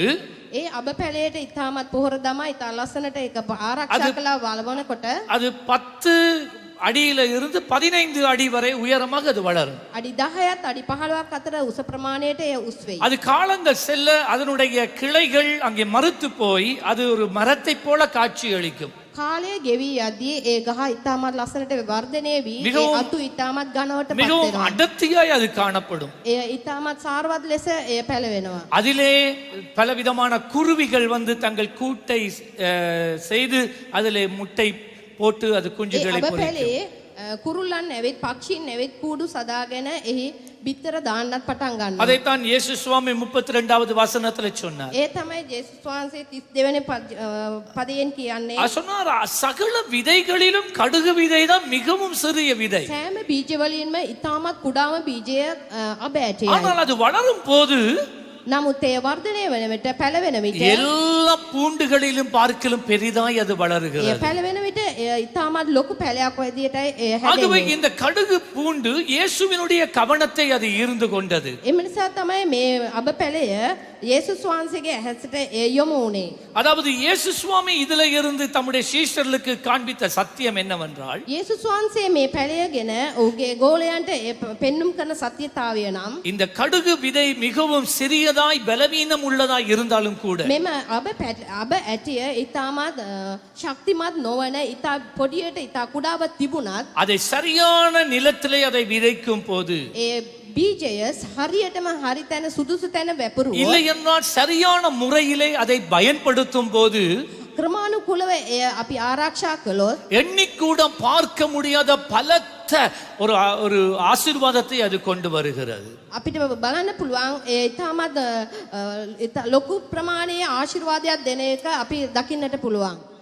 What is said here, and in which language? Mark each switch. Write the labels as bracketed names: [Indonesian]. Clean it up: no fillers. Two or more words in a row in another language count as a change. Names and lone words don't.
[Sinhala] ඒ අබ පැලයට ඉතාමත් පොහොර දමා ඉතා ලස්සනට ඒක ආරක්ෂා කළා වළවනකොට [Tamil] அது 10 அடியில இருந்து 15 அடி வரை உயரமாக அது வளரும். [Sinhala] අඩි 10ත් අඩි 15ක් අතර උස ප්‍රමාණයට එය උස් වෙයි. [Tamil] அது காலங்கள் செல்ல அதனுடைய கிளைகள் அங்கே மறுத்து போய் அது ஒரு மரத்தை போல காட்சி அளிக்கும். [Sinhala] කාලය ගෙවී යද්දී ඒ ගහ ඉතාමත් ලස්සනට වර්ධනය වී ඒ [Tamil] மிகவும் [Sinhala] අතු ඉතාමත් ඝනවට පත් [Tamil] மிகவும் [Sinhala] වෙනවා. [Tamil] அடர்த்தியாய் அது காணப்படும். [Sinhala] එය ඉතාමත් සාරවත් ලෙස එය පැලවෙනවා. [Tamil] அதிலே பலவிதமான குருவிகள் வந்து தங்கள் கூட்டை செய்து அதிலே முட்டை போட்டு அது [Sinhala] ඒ [Tamil] குஞ்சுகளை [Sinhala] අබ [Tamil] பொரிக்கும். [Sinhala] පැලේ කුරුල්ලන් ඇවිත් පක්ෂීන් ඇවිත් කූඩු සදාගෙන එහි බිත්තර දාන්නත් පටන් ගන්නවා. [Tamil] அதைத்தான் இயேசு சுவாமி 32வது வசனத்துல சொன்னார். [Sinhala] ඒ තමයි ජේසුස් වහන්සේ 32 වෙනි පදයෙන් කියන්නේ. [Tamil] அவர் சொன்னார் சகல விதைகளிலும் கடுகு விதை தான் மிகவும் சிறிய விதை. [Sinhala] සෑම බීජවලින්ම ඉතාමත් කුඩාම බීජය අබ ඇටයයි. [Tamil] ஆனால் அது வளரும் போது [Sinhala] නමුත් ඒ වර්ධනය වන විට පැලවෙන විට [Tamil] எல்லா பூண்டுகளிலும் பார்க்கலும் பெரிதாய் அது [Sinhala] ඒ [Tamil] வளருகிறது. [Sinhala] පැලවෙන විට එය ඉතාමත් ලොකු පැලයක් විදියටයි එය [Tamil] ஆகவே [Sinhala] හැදෙන්නේ. [Tamil] இந்த கடுகு பூண்டு இயேசுவினுடைய கவனத்தை அது ஈர்ந்து கொண்டது. [Sinhala] එම නිසා තමයි මේ අබ පැලය යේසුස් වහන්සේගේ ඇහැසට යොමු වුණේ. [Tamil] அதாவது இயேசு சுவாமி இதுல இருந்து தம்முடைய சீஷர்களுக்கு காண்பித்த சத்தியம் என்னவென்றால் [Sinhala] යේසුස් වහන්සේ මේ පැලයගෙන ඔහුගේ ගෝලයන්ට පෙන්눔 කරන සත්‍යතාවය නම් [Tamil] இந்த கடுகு விதை மிகவும் சிறியதாய் பலவீனம் உள்ளதாய் இருந்தாலும் கூட [Sinhala] මෙම අබ ඇටිය ඉතාමත් ශක්තිමත් නොවන ඉතා පොඩියට ඉතා කුඩාව තිබුණත් [Tamil] அதை சரியான நிலத்திலே அதை விதைக்கும் போது [Sinhala] ඒ බීජය හරියටම හරි තැන සුදුසු තැන වැපරුවොත් [Tamil] இல்லை என்றால் சரியான முறையிலே அதை பயன்படுத்தும் போது [Sinhala] ක්‍රමානුකූලව එය අපි ආරක්ෂා කළොත් [Tamil] எண்ணிக்கூட பார்க்க முடியாத பலத்த ஒரு ஒரு ஆசீர்வாதத்தை அது கொண்டு வருகிறது. [Sinhala] අපිට බලන්න පුළුවන් ඒ ඉතාමත් ලොකු ප්‍රමාණයේ ආශිර්වාදයක් දෙන එක අපි දකින්නට පුළුවන්.